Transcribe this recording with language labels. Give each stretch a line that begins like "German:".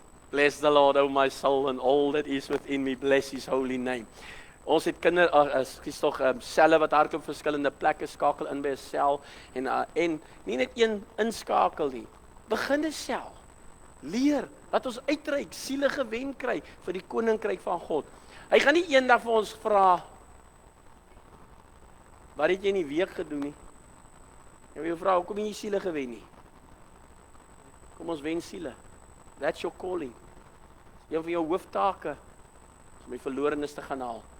English: Bless the Lord, O my soul, and all that is within me, bless his holy name.
Afrikaans: Ons het skies tog selle wat hardloop verskillende plekke, skakel in by 'n sel en nie net een inskakel nie. Begin 'n sel. Leer, laat ons uitreik, siele gewen kry vir die koninkryk van God. Hy gaan nie eendag vir ons vra, wat het jy in die week gedoen nie? Jy wil vra, hoekom het jy siele gewen nie? Kom ons wen siele.
English: That's your calling.
Afrikaans: Een van jou hooftake is om die verlorenes te gaan haal.